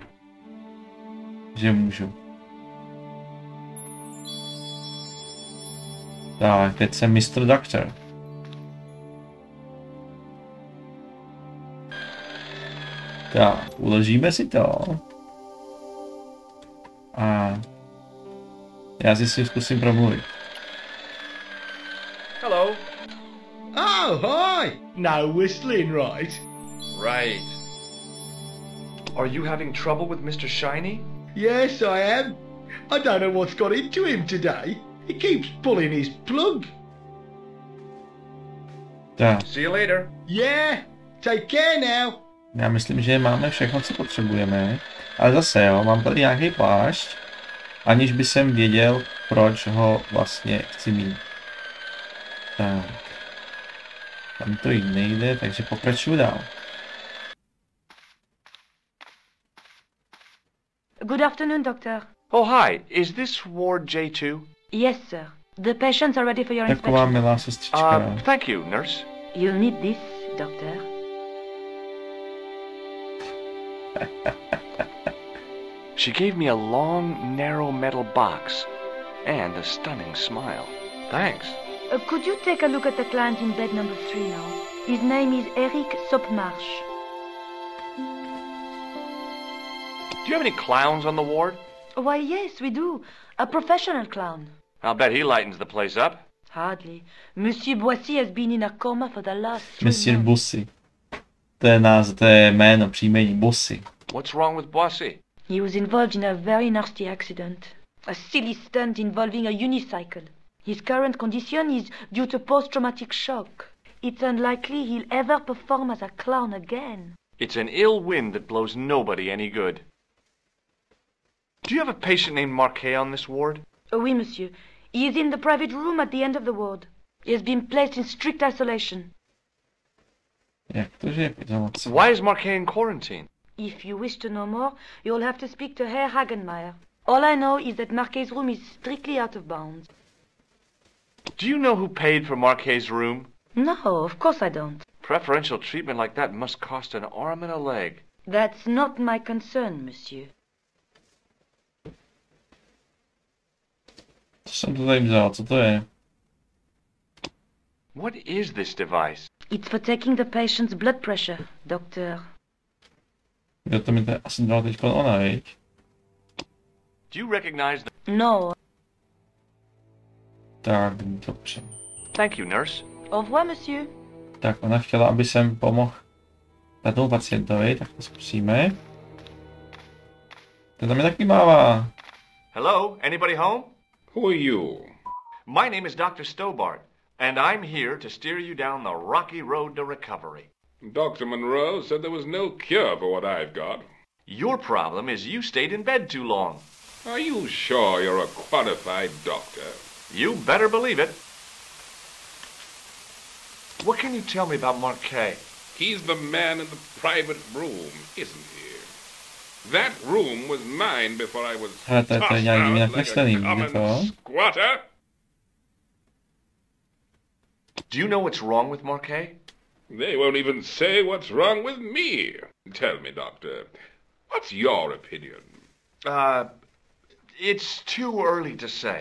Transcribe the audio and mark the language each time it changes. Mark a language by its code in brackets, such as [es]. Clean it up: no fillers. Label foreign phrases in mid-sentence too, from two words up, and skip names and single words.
[cs] Že můžu. Tak, teď jsem [en] Mr. Doctor. [cs] Tak, uložíme si to. A já si s tím zkusím promluvit. [en] Hello. Oh, hi. No whistling, right? Right. Are you having trouble with Mr. Shiny? Yes, I am. I don't know what's got into him today. He keeps pulling his plug. [cs] Tak, [en] See you later. Yeah, take care now. [cs] já myslím, že máme všechno, co potřebujeme. Ale zase jo, mám tady nějaký plášť, aniž by jsem věděl, proč ho vlastně chci mít. Tak. Tam to jít nejde, takže pokračuju dál. [en] Good afternoon, Doctor. Oh, hi. Is this Ward J2? Yes, sir. The patients are ready for your [cs] Taková [en] inspection. [cs] milá sestřička. [en] Thank you, nurse. You'll need this, Doctor. She gave me a long, narrow metal box and a stunning smile. Thanks. Could you take a look at the client in bed number 3 now? His name is Eric Sopmarsh. Do you have any clowns on the ward? Why, yes, we do. A professional clown. I'll bet he lightens the place up. Hardly. Monsieur Boissy has been in a coma for the last 3 Monsieur months. [cs] Bossy. To je jméno, příjmení Bossy. [en] What's wrong with Boissy? He was involved in a very nasty accident. A silly stunt involving a unicycle. His current condition is due to post-traumatic shock. It's unlikely he'll ever perform as a clown again. It's an ill wind that blows nobody any good. Do you have a patient named Marquet on this ward? [fr] Oui, monsieur. [en] He is in the private room at the end of the ward. He has been placed in strict isolation. [cs] Jak to, že je v izolaci? [en] Why is Marquet in quarantine? If you wish to know more, you'll have to speak to Herr Hagenmeier. All I know is that Marquet's room is strictly out of bounds. Do you know who paid for Marquet's room? No, of course I don't. Preferential treatment like that must cost an arm and a leg. That's not my concern, monsieur. [cs] Co jsem to tady vzal? Co to je? [en] What is this device? It's for taking the patient's blood pressure, doctor. [cs] Jo, to mi to asi dala teď ona, viď? [en] Do you recognize the... No. [cs] Tak, dobře. [en] Thank you, nurse. [fr] Au revoir, monsieur. [cs] Tak ona chtěla, aby jsem pomohl tomu pacientovi, tak to zkusíme. To tam je taky mává. [en] Hello, anybody home? Who are you? My name is Dr. Stobart, and I'm here to steer you down the rocky road to recovery. Dr. Monroe said there was no cure for what I've got. Your problem is you stayed in bed too long. Are you sure you're a qualified doctor? You better believe it. What can you tell me about Marquet? He's the man in the private room, isn't he? That room was mine before I was [cs] Ale to je [en] tossed [cs] nějak divně [en] out like [cs] nakreslený, [en] a [cs] vidíte to? [en] common squatter. Do you know what's wrong with Marquet? They won't even say what's wrong with me. Tell me, doctor, what's your opinion? It's too early to say.